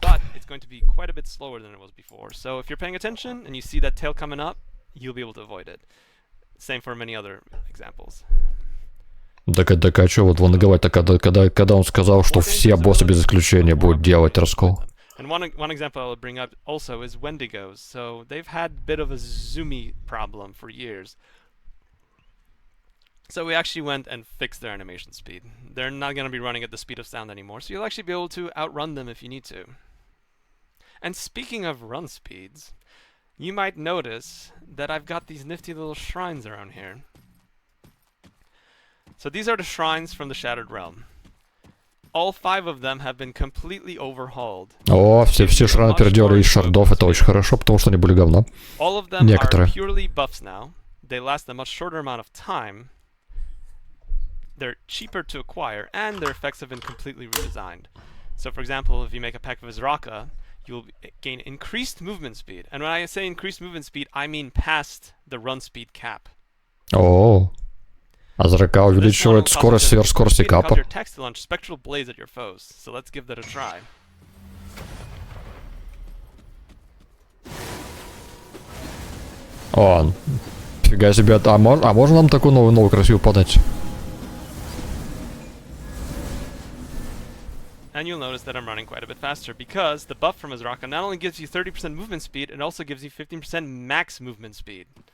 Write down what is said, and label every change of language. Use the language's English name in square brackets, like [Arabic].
[English] But it's going to be quite a bit slower than it was before. So if you're paying attention and you see that tail coming up, you'll be able to avoid it. Same for many other examples. [Russian] Так а что вот он говорит, когда он сказал, что все боссы без исключения будут делать раскол? [English] And one example I'll bring up also is Wendigos. So they've had a bit of a zoomy problem for years. So we actually went and fixed their animation speed. They're not going to be running at the speed of sound anymore, so you'll actually be able to outrun them if you need to. And speaking of run speeds, you might notice that I've got these nifty little shrines around here. So these are the shrines from the Shattered Realm. All 5 of them have been completely overhauled. [Russian] О, все шраны переделали из шардов, это очень хорошо, потому что они были говно. [English] All of them are purely buffs now. They last a much shorter amount of time. They're cheaper to acquire, and their effects have been completely redesigned. So for example, if you make a pack of Izraka, you'll gain increased movement speed. And when I say increased movement speed, I mean past the run speed cap. [Russian] О, Азрака увеличивает скорость сверхскорости капа. [English] Spectral blades at your foes. So let's give that a try. [Russian] О, фига себе, а можно нам такую новую красивую подать? [English] And you'll notice that I'm running quite a bit faster because the buff from Azraka not only gives you 30% movement speed, it also gives you 15% max movement speed.